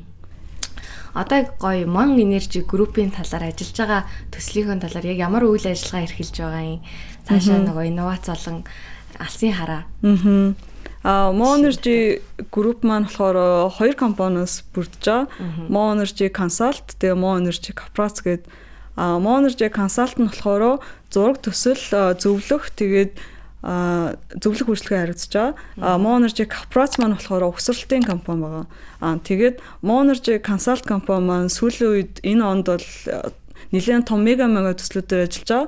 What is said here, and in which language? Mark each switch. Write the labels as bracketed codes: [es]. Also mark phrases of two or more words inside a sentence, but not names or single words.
[mn] Одоо гоё Mon Energy Group-ийн талаар ажиллаж байгаа төслийнхөө талаар яг ямар үйл ажиллагаа эрхэлж байгаа юм? Цаашаа нөгөө инновац болон алсын хараа. Mon Energy Group маань болохоор хоёр компаниас бүрдэж байгаа. Mon Energy Consult тэгээ Mon Energy Corporates гэдэг. Mon Energy Consult нь болохоор зураг төсөл зөвлөх тэгээд зөвлөх үйлчлэгээ хариуцж байгаа. Mon Energy Corporates маань болохоор угсралтын компани байгаа. Тэгээд Mon Energy Consult компани маань сүүлийн үед энэ онд бол нэлээд том мега төслүүдээр ажиллаж байгаа.